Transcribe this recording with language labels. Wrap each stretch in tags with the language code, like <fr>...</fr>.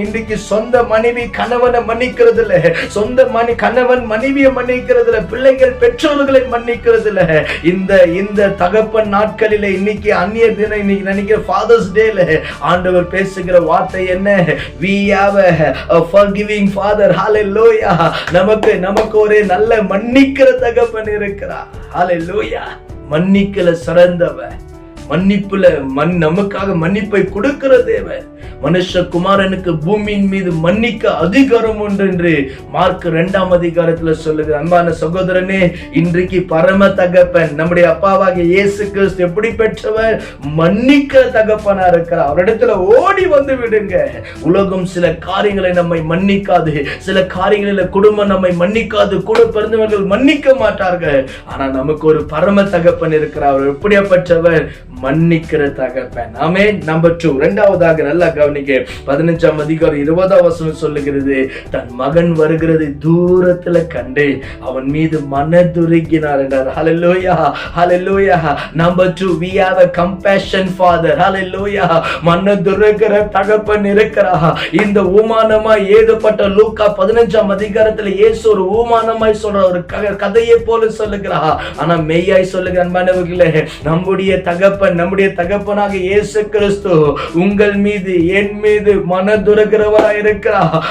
<ta>இன்றைக்கு சொந்த மனைவி கணவனை மன்னிக்கிறது இல்ல, சொந்த கணவன் மனைவியை மன்னிக்கிறது இல்ல, பிள்ளைகள் பெற்றோர்களை மன்னிக்கிறது இல்ல. இந்த தகப்பன் நாட்களிலே இன்னைக்கு அந்நிய தினம், இன்னைக்கு நினைக்கிற ஃபாதர்ஸ் டேல ஆண்டவர் பேசுகிற வார்த்தை என்ன?</ta> <en>We have a forgiving father. Hallelujah.</en> <ta>நமக்கு ஒரு நல்ல மன்னிக்கிற தகப்பன் இருக்கிறார். Hallelujah. மன்னிக்கல சிறந்தவர், மன்னிப்புல நமக்காக மன்னிப்பை கொடுக்கிற தேவன். மனுஷகுமாரனுக்கு பூமியின் மீது மன்னிக்க அதிகாரம் உண்டு என்று மார்க் 2ஆம் அதிகாரத்துல சொல்லுது. அன்பான சகோதரனே, இன்றைக்கு பரம தகப்பன் நம்முடைய அப்பாவாகிய இயேசு கிறிஸ்து எப்படி பெற்றவர்? மன்னிக்க தகப்பனா இருக்கிறார். அவரிடத்துல ஓடி வந்து விடுங்க. உலகம் சில காரியங்களை நம்மை மன்னிக்காது, சில காரியங்களில் குடும்பம் நம்மை மன்னிக்காது, கூட பிறந்தவர்கள் மன்னிக்க மாட்டார்கள். ஆனா நமக்கு ஒரு பரம தகப்பன் இருக்கிறார். அவர் எப்படியாப்பட்டவர்? மன்னிக்கிற தகப்பன். ஆமென். நம்பர் 2, இரண்டாவதாக நல்லா கவனிக்க, 15ஆம் அதிகாரம் 20ஆம் வசனம் சொல்லுகிறது, தன் மகன் வருகிறது தூரத்துல கண்டு அவன் மீது மனதுருகினார் என்றார். ஹல்லேலூயா, ஹல்லேலூயா.</ta> <en>Number 2, we have a compassion father.</en> <ta>ஹல்லேலூயா. மனதுருகிற தகப்பன் இருக்கிறார். இந்த ஊமானமாய் ஏதப்பட்ட லூக்கா 15ஆம் அதிகாரத்துல இயேசு ஒரு ஊமானமாய் சொல்ற ஒரு கதையை போல சொல்லுகிறார். ஆனா மெய்யாய் சொல்லுகிற அன்பானவர்களே, நம்முடைய தகப்பனாக இயேசு கிறிஸ்து உங்கள் மீது, என் மீது மனதுருகிறவராய் இருக்கிறார்.</ta>